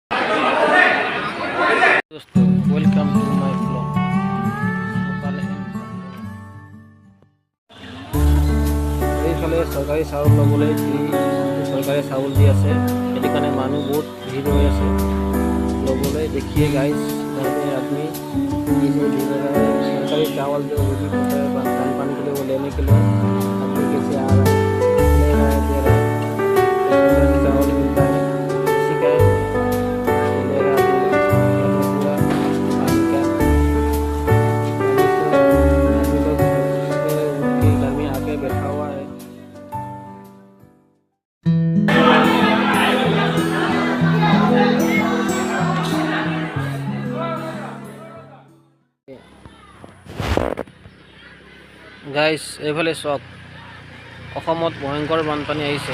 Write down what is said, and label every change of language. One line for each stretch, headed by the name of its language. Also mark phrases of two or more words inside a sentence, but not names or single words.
English: Welcome to my vlog.
Assamese: এইফালে চৰকাৰী চাউল ল'বলৈ চৰকাৰী চাউল দি আছে, সেইটো কাৰণে মানুহ বহুত ভিৰ হৈ আছে ল'বলৈ।
Hindi: देखिए गाइस, आदमी सरकारी चावल जो भी पानी के लिए वो लेने के लिए आदमी कैसे आ रहा है, ले रहा है, दे रहा है, सरकारी चावल मिलता है, इसी का ले रहा है पूरा पानी का। आदमी लोग घर में आके बैठा हुआ है।
Assamese: গাইজ এইফালে চাওক, অসমত ভয়ংকৰ বানপানী আহিছে।